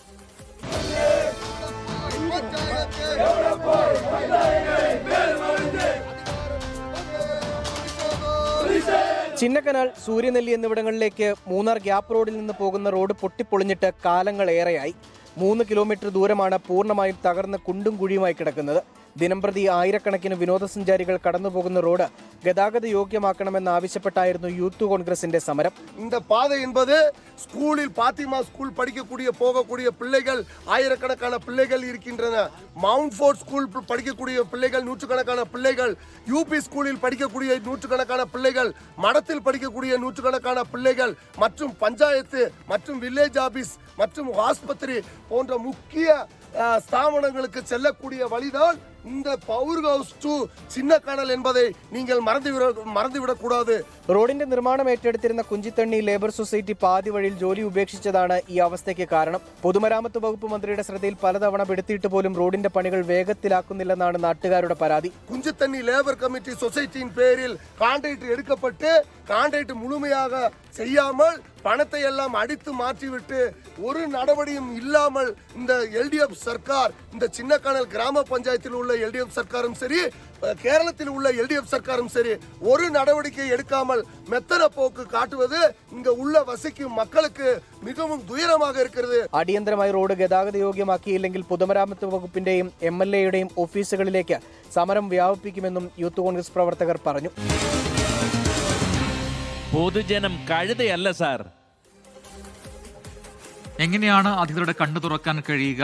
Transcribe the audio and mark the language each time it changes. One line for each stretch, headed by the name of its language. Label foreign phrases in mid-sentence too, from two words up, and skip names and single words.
Malayalam: ചിന്നക്കനാൽ, സൂര്യനെല്ലി എന്നിവിടങ്ങളിലേക്ക് മൂന്നാർ ഗ്യാപ്പ് റോഡിൽ നിന്ന് പോകുന്ന റോഡ് പൊട്ടിപ്പൊളിഞ്ഞിട്ട് കാലങ്ങളേറെയായി. 3 കിലോമീറ്റർ ദൂരമാണ് പൂർണ്ണമായും തകർന്ന് കുണ്ടും കുഴിയുമായി കിടക്കുന്നത്. ദിനംപ്രതി ആയിരക്കണക്കിന് വിനോദസഞ്ചാരികൾ കടന്നുപോകുന്ന റോഡ് ഗതാഗത യോഗ്യമാക്കണമെന്നാവശ്യപ്പെട്ടായിരുന്നു യൂത്ത് കോൺഗ്രസിന്റെ സമരം.
Tamil: இந்த பாதை என்பது ஸ்கூலில் பாத்திமா ஸ்கூல் போகக்கூடிய பிள்ளைகள் ஆயிரக்கணக்கான பிள்ளைகள் இருக்கின்றன. மவுண்ட் ஃபோர்ட் ஸ்கூல் படிக்கக்கூடிய பிள்ளைகள் நூற்றுக்கணக்கான பிள்ளைகள், யூபி ஸ்கூலில் படிக்கக்கூடிய நூற்றுக்கணக்கான பிள்ளைகள், மடத்தில் படிக்கக்கூடிய நூற்றுக்கணக்கான பிள்ளைகள் மற்றும் பஞ்சாயத்து மற்றும் வில்லேஜ் ஆபீஸ் மற்றும் ஆஸ்பத்திரி போன்ற முக்கிய ஸ்தாபனங்களுக்கு செல்லக்கூடிய வழிதான் இந்த പവർ ഹൗസ് ടു ചിന്നക്കനാൽ என்பதை நீங்கள் മറന്നുവിടக்கூடாது.
Malayalam: റോഡിന്റെ നിർമ്മാണം ഏറ്റെടുത്തിരുന്ന കുഞ്ചിത്തണ്ണി ലേബർ സൊസൈറ്റി പാതി വഴിയിൽ ജോലി ഉപേക്ഷിച്ചതാണ് ഈ അവസ്ഥയ്ക്ക് കാരണം. പൊതുമരാമത്ത് വകുപ്പ് മന്ത്രിയുടെ ശ്രദ്ധയിൽ പലതവണ പെടുത്തിയിട്ട് പോലും റോഡിന്റെ പണികൾ വേഗത്തിലാക്കുന്നില്ലെന്നാണ് നാട്ടുകാരുടെ പരാതി.
Tamil: കുഞ്ചിത്തണ്ണി ലേബർ കമ്മിറ്റി സൊസൈറ്റിயின் പേരിൽ கான்ட்ராக்ட் எடுக்கப்பட்டு கான்ட்ராக்ட் முழுமையாக செய்யாமல் பணத்தை எல்லாம் அடித்து மாற்றிவிட்டு ஒரு நடவடிக்கையும் இல்லாமல் இந்த LDF சர்க்கார், இந்த சின்னக்கനാൽ கிராம பஞ்சாயத்தில் உள்ள LDF சர்க்காரும் சரி, கேரளத்தில் உள்ள LDF சர்க்காரும் சரி, ஒரு நடவடிக்கை எடுக்காமல் மெத்தன போக்கு காட்டுவது இங்க உள்ள வசிக்கும் மக்களுக்கு மிகவும் துயரமாக இருக்கிறது.
Malayalam: അടിയന്തരമായി റോഡ് ഗതാഗത യോഗ്യമാക്കിയില്ലെങ്കിൽ പൊതുമരാമത്ത് വകുപ്പിന്റെയും MLAയുടെയും ഓഫീസുകളിലേക്ക് സമരം വ്യാപിപ്പിക്കുമെന്നും യൂത്ത് കോൺഗ്രസ് പ്രവർത്തകർ പറഞ്ഞു. പൊതുജനം കഴുതയല്ല സാർ. എങ്ങനെയാണ് അധികൃതരുടെ കണ്ണു തുറക്കാൻ കഴിയുക?